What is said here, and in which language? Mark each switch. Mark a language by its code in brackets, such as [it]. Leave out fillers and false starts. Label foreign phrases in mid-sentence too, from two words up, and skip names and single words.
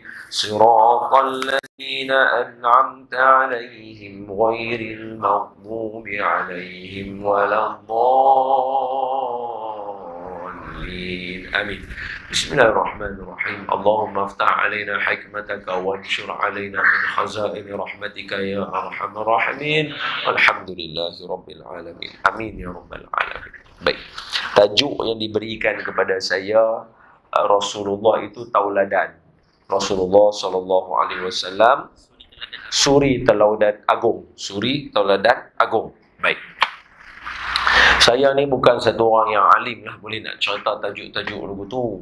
[ar] صراط الذين أنعمت عليهم غير المغضوب عليهم ولا الضالين. Amin. Bismillahirrahmanirrahim. اللهم افتح علينا حكمتك وانشر علينا من خزائن رحمتك يا أرحم الراحمين. والحمد لله رب العالمين. آمين يا رب العالمين. [ms] Baik. Tajuk yang diberikan kepada saya, Rasulullah itu tauladan. Rasulullah [ar] صلى الله عليه وسلم [ms] suri tauladan agung. Suri tauladan agung. Baik. Saya ni bukan satu orang yang alim lah, boleh nak cerita tajuk-tajuk lagu tu.